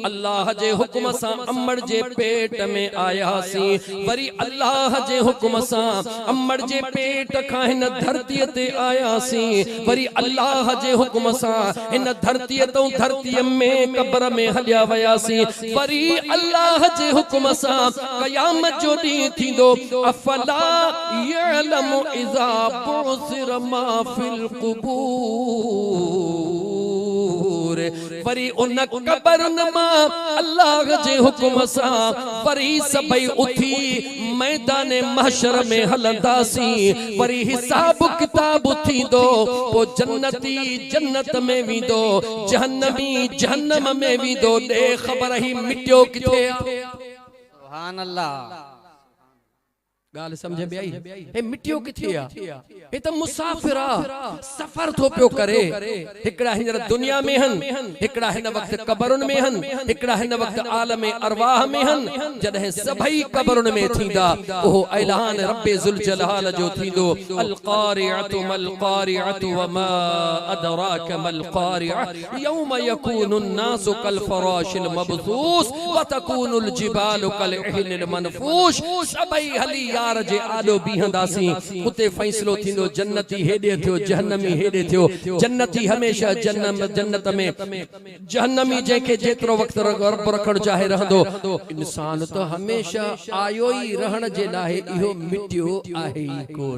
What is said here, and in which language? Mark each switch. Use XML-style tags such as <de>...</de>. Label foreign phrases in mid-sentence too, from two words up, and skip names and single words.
<sd>अल्लाह जे हुक्म सां अम्मड़ जे पेट में आयासीं, वरी अल्लाह जे हुक्म सां अम्मड़ जे पेट खां हिन धरती ते आयासीं, वरी अल्लाह जे हुक्म सां हिन धरती तो धरती में कब्र में हलिया वयासीं, वरी अल्लाह जे हुक्म सां क़यामत जो ॾींहुं थींदो।</sd> <ar>أفلا يعلم إذا بعثر ما في القبور.</ar> <sd>वरी उन कब्रन मां अल्लाह जे हुक्म सां वरी सभई उठी मैदान महशर में हलंदासीं। वरी हिसाब किताब थींदो, पो जन्नती जन्नत में वेंदो, जहन्नमी जहन्नम में वेंदो। ॾे ख़बर ही मिटियो किथे आ?</sd> <ar>سبحان الله.</ar> <sd>गाल समझ में आई? हे मिटियो किथे आ? हे त मुसाफिर आ, सफर थो पियो करे। हिकड़ा हिन दुनिया में हन, हिकड़ा हिन वक्त कब्रुन में हन, हिकड़ा हिन वक्त आलमे अरवाह में हन। जॾहिं सभई कब्रुन में थींदा ओहो ऐलान रब्बे ज़ुल जलाल जो थींदो।</sd> <ar>القارعة ما القارعة وما أدراك ما القارعة يوم يكون الناس كالفراش المبثوث وتكون الجبال كالعهن المنفوش.</ar> <sd>सभई हली यार जे आॾो बीहंदासीं, उते फ़ैसिलो थींदो। जन्नती हेॾे थियो, जहन्नमी हेॾे थियो। जन्नती हमेशा जन्नत में, जहन्नमी जंहिंखे जेतिरो वक़्तु रब रखणु चाहे रहंदो। इंसान त हमेशा आयो ई रहण जे लाइ, इहो मिटियो आहे ई कोन।</sd>